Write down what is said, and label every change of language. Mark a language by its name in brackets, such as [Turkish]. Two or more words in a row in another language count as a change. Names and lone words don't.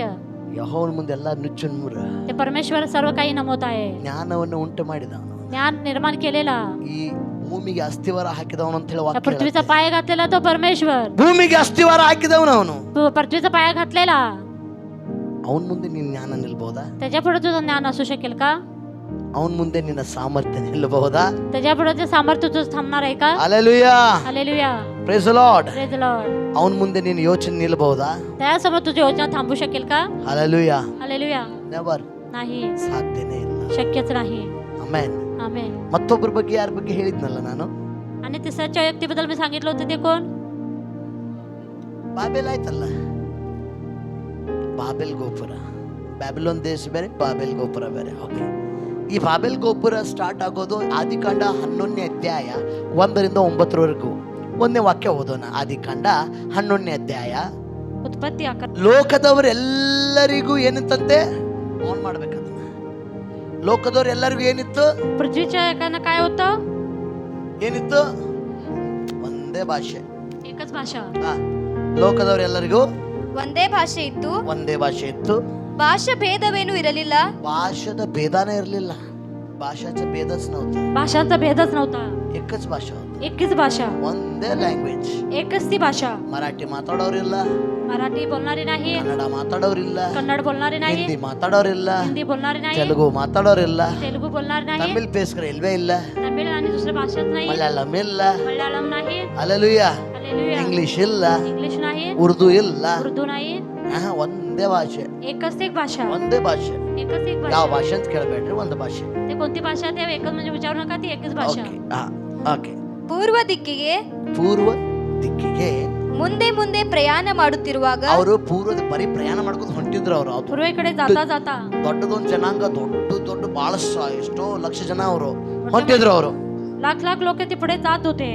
[Kannada] ಯೆಹೋವನ ಮುಂದೆ ಎಲ್ಲ ನುಚ್ಚು ನೂರ. [Marathi] ते परमेश्वर सर्व काही नमवत आहे. [Kannada] ಜ್ಞಾನವನ್ನು ಉಂಟು ಮಾಡಿದವನು, [Marathi] ज्ञान निर्माण केलेला, [Kannada] ಈ ಭೂಮಿಗೆ ಅಸ್ಥಿವಾರ ಹಾಕಿದವನು ಅಂತ ಹೇಳಿ [Marathi] त्या [Kannada] ವಾಕ್ಯ [Marathi] पृथ्वीचा [Kannada] ಹೇಳುತ್ತೆ. [Marathi] पाय घातलेला तो परमेश्वर. [Kannada] ಭೂಮಿಗೆ ಅಸ್ಥಿವಾರ ಹಾಕಿದವನು ಅವನು. [Marathi] पृथ्वीचा पाय घातलेला, [Kannada] ಅವನ ಮುಂದೆ ನಿನ್ನ ಜ್ಞಾನ ನಿಲ್ಬಹುದಾ? [Marathi] त्याच्या पुढे तुझं ज्ञान असू शकेल का? [Kannada] ಅವನ ಮುಂದೆ ನಿನ್ನ ಸಾಮರ್ಥ್ಯ ನಿಲ್ಲಬಹುದಾ? [Marathi] त्याच्या पुढे ते सामर्थ्य तुझं थांबणार आहे का? [English] Hallelujah. [Marathi] हालेलुया. [English] Praise the Lord. Praise the Lord. [Kannada] ಅವನ ಮುಂದೆ ನಿನ್ನ ಯೋಚನೆ ನಿಲ್ಲಬಹುದಾ? [Marathi] त्यासमोर तुझी योजना थांबू शकेल का? [English] Hallelujah. [Marathi] हालेलुया. [English] Never. [Marathi] नाही, [Kannada] ಸಾಧ್ಯನೇ ಇಲ್ಲ. [Marathi] शक्यच नाही. [English] Amen. [Marathi] आमेन. [Kannada] ಮತ್ತೊಬ್ಬರ ಬಗ್ಗೆ ಯಾರ ಬಗ್ಗೆ ಹೇಳಿದ್ನಲ್ಲ ನಾನು? [Marathi] आणि तिसऱ्या व्यक्तीबद्दल मी सांगितलं होतं, ते कोण? [Kannada] ಬಾಬೆಲ್ ಆಯ್ತಲ್ಲ, ಬಾಬೆಲ್ ಗೋಪುರ. ಬ್ಯಾಬಿಲೋನ್ ದೇಶ ಬೇರೆ, ಬಾಬೆಲ್ ಗೋಪುರ ಬೇರೆ. ಓಕೆ, ಈ ಬಾಬೆಲ್ ಗೋಪುರ ಸ್ಟಾರ್ಟ್ ಆಗೋದು ಆದಿಕಾಂಡ 11ನೇ ಅಧ್ಯಾಯ 1ರಿಂದ 9ರವರೆಗೂ. 1ನೇ ವಾಕ್ಯ ಓದೋಣ. ಆದಿಕಾಂಡ 11ನೇ ಅಧ್ಯಾಯ. [Marathi] उत्पत्ती 11. [Kannada] ಲೋಕದವರೆಲ್ಲರಿಗೂ ಏನಿತ್ತಂತೆ? ಆನ್ ಮಾಡ್ಬೇಕದನ್ನ. ಲೋಕದವರೆಲ್ಲರಿಗೂ ಏನಿತ್ತು? [Marathi] पृथ्वीच्या एकानं काय होतं? [Kannada] ಏನಿತ್ತು? ಒಂದೇ ಭಾಷೆ. [Marathi] एकच भाषा. [Kannada] ಲೋಕದವರೆಲ್ಲರಿಗೂ ಒಂದೇ ಭಾಷೆ ಇತ್ತು, ಒಂದೇ ಭಾಷೆ ಇತ್ತು. ಭಾಷಾ ಭೇದವೇನೂ ಇರಲಿಲ್ಲ. ಭಾಷಾದ ಭೇದಾನೇ ಇರಲಿಲ್ಲ. [Marathi] भाषाचा भेदच नव्हता. भाषांचा भेदच नव्हता. एकच भाषा होती, एकच भाषा, [Kannada] ಒಂದೇ ಲ್ಯಾಂಗ್ವೇಜ್. [Marathi] एकच ती भाषा. [Kannada] ಮರಾಠಿ ಮಾತಾಡೋರಿಲ್ಲ, [Marathi] मराठी बोलणारी नाही, [Kannada] ಕನ್ನಡ ಮಾತಾಡೋರಿಲ್ಲ, [Marathi] कन्नड बोलणारी नाही, [Kannada] ಹಿಂದಿ ಮಾತಾಡೋರಿಲ್ಲ, [Marathi] हिंदी बोलणारी नाही, [Kannada] ತೆಲುಗು ಮಾತಾಡೋರಿಲ್ಲ, [Marathi] तेलुगू बोलणार नाही, [Tamil] தமிழ் பேஸ்கர [Kannada] ಇಲ್ವೇ ಇಲ್ಲ, [Marathi] तमिळ आणि दुसऱ्या भाषाच नाही, [Kannada] ಮಲಯಾಳಂ ಇಲ್ಲ, [Marathi] मल्याळम नाही, [Kannada] ಹಲ್ಲೆಲೂಯಾ, [Marathi] हालेलुया, [Kannada] ಇಂಗ್ಲಿಷ್ ಇಲ್ಲ, [Marathi] इंग्लिश नाही, [Kannada] ಉರ್ದು ಇಲ್ಲ. [Marathi] उर्दू नाही, [Kannada] ಒಂದೇ ಭಾಷೆ, [Marathi] एकच एक भाषा, [Kannada] ಒಂದೇ ಭಾಷೆ. [Marathi] एकच एक [Kannada] ಯಾವ [Marathi] भाषा. [Kannada] ಭಾಷೆ ಅಂತ ಕೇಳಬೇಡ್ರಿ, ಒಂದು ಭಾಷೆ. [Marathi] ते कोणती भाषा ते एकच म्हणजे विचारू नका, ती एकच भाषा. [Kannada] ಓಕೆ. ಪೂರ್ವ ದಿಕ್ಕಿಗೆ ಪೂರ್ವ ದಿಕ್ಕಿಗೆ ಮುಂದೆ ಮುಂದೆ ಪ್ರಯಾಣ ಮಾಡುತ್ತಿರುವಾಗ ಅವರು ಪೂರ್ವದ ಬರೀ ಪ್ರಯಾಣ ಮಾಡ್ಕೊಂಡು ಹೊಂಟಿದ್ರು. ಅವರು [Marathi] पूर्वेकडे जाता जाता [Kannada] ದೊಡ್ಡದೊಂದು ಜನಾಂಗ, ದೊಡ್ಡ ಬಹಳಷ್ಟು ಎಷ್ಟೋ ಲಕ್ಷ ಜನ ಅವರು ಹೊಂಟಿದ್ರು. ಅವರು [Marathi] लाख लाख लोक ते पुढे जात होते.